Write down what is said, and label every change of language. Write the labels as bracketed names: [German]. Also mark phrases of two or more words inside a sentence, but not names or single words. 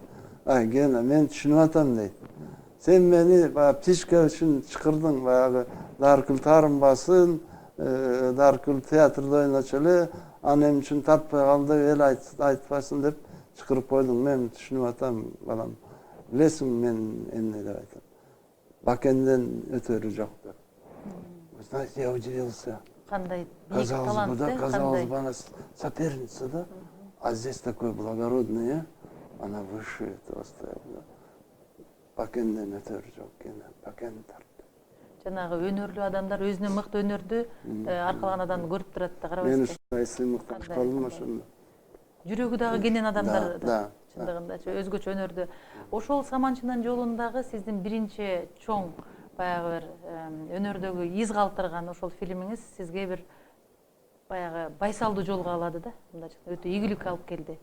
[Kyrgyz] Ай, Гена, мен түшүнүп атам дейт. Сен мени баягы птичка үчүн чакырдың, баягы Даркүл таарынбасын, Даркүл театрда ойночу эле, анын үчүн тартпай калды, эл айтпасын деп чакырып койдуң. Мен түшүнүп атам, балам. Билесиң мен эмне деп айтам. Бакенден өтөрү жок деп. [Russian] Вы знаете, я удивился. [Kyrgyz] Кандай бийик талант, [Russian] Казалось бы, она соперница, да? А здесь такой благородный, она выше этого стояла. [Kyrgyz] Бакенден өтөрү жок экен, Бакен тартты. Жанагы өнөрлүү адамдар өзүнөн мыкты өнөрдү аркалаган адамды көрүп турат да, Мен карабайсызбы? ушундай сыймыктан калдым ошондо. Жүрөгү дагы кенен адамдар Да. чындыгындачы өзгөчө өнөрдү. Ошол Саманчынын жолундагы сиздин биринчи чоң баягы бир өнөрдөгү из калтырган ошол фильмиңиз сизге бир баягы байсалдуу жолго алады да, мындайча өтө ийгилик алып келди.